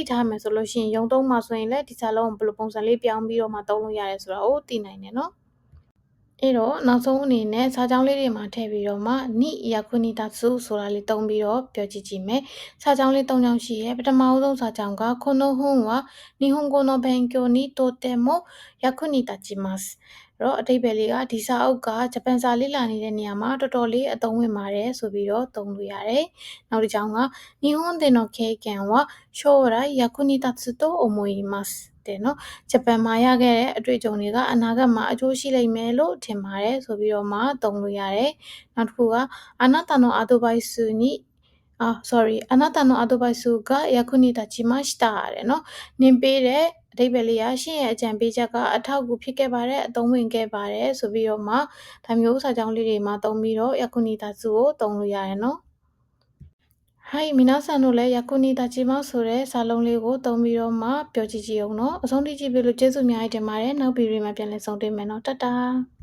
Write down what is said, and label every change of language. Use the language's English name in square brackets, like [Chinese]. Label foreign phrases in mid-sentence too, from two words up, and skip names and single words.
[Burmese] ထားမယ်ဆိုလို့ရှိရင်ရုံသုံးမှာဆိုရင်လည်းဒီစာလုံးကိုဘယ်လိုပုံစံလေးပြောင်းပြီးတော့မှသုံးလို့ရတယ်ဆိုတာကိုသိနိုင်တယ်နော်အဲ့တော့နောက်ဆုံးအနေနဲ့စာကြောင်းလေးတွေမှာထည့်ပြီးတော့မှနိယခုနိတစုဆိုတာလေးသုံးပြီးတော့ပြောကြည့်မယ်စာကြောင်းလေး၃ကြော င်းရှိရဲပထမဆုံးစာကြောင်းက [Japanese] この本は日本語の勉強にとても役に立ちます [Burmese] တော့အတိတ်ပဲလေးကဒီစာအုပ်ကဂျပန်စာလေ့လာနေတဲ့နေရာမှာတော်တော်လေးအသုံး ဝင်ပါတယ်ဆိုပြီးတော့သုံးလို့ရတယ်နောက်တစ်ကြောင်းက [Japanese] 日本での経験は将来役に立つと思います [Burmese] တယ်နော်ဂျပန်မှာရ ခဲ့တဲ့အတွေ့အကြုံတွေကအနာဂတ်မှာအကျိုးရှိလိမ့်မယ်လို့ထင်ပါတယ်ဆိုပြီးတော့မှသုံးလို့ရတယ်နောက်တစ်ခုက [Japanese] あなたのアドバイスにあなたのアドバイスが役に立ちました [Burmese] တဲ့နော်နင်ပေးတဲ့အဓိပ္ပာယ်လေးကရှင့်ရဲ့အကြံပေးချက်ကအထောက်အကူဖြစ်ခဲ့ပါတယ်အသုံးဝင်ခဲ့ပါတယ်ဆိုပြီးတော့မှဒါမျိုးစာကြောင်းလေးတွေမှာသုံးပြီးတော့ယခုနိတစုကိုသုံးလို့ရတယ်နော် [Japanese] はい皆さんの [Burmese] လည်းယခုနိတချီမဆိုတဲ့စာလုံးလေးကိုသုံးပြီးတော့မှပြောကြည့်ကြည့်အောင်နော်အဆုံးထိကြည့်ပြီးလို့ကျေးဇူးအများကြီးတင်ပါတယ်နောက်ဗီဒီယိုမှာပြန်လည်ဆုံတွေ့မယ်နော်တတာ